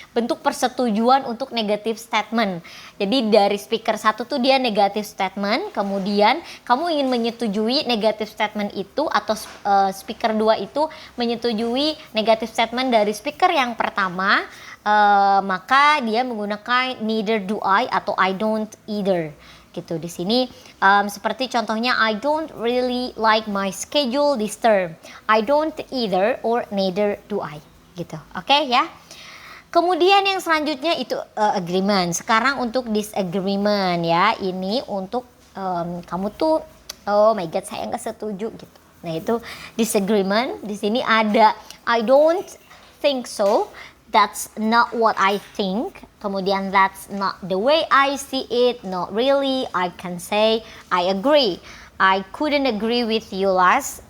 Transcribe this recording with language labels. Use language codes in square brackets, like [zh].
[id] Bentuk persetujuan untuk negative statement. Jadi dari speaker 1 tuh dia negative statement. Kemudian kamu ingin menyetujui negative statement itu atau speaker 2 itu menyetujui negative statement dari speaker yang pertama. Maka dia menggunakan [en] neither do I [id] atau [en] I don't either. [id] Gitu di sini seperti contohnya [en] I don't really like my schedule this term. I don't either or neither do I gitu. Oke ya. [id] Kemudian yang selanjutnya itu agreement. Sekarang untuk disagreement ya. Ini untuk kamu tuh [en] oh my god [id] saya nggak setuju gitu. Nah, itu disagreement. Di sini ada [en] I don't think so. That's not what I think. Kemudian that's not the way I see it. Not really. I can say I agree. I couldn't agree with you less.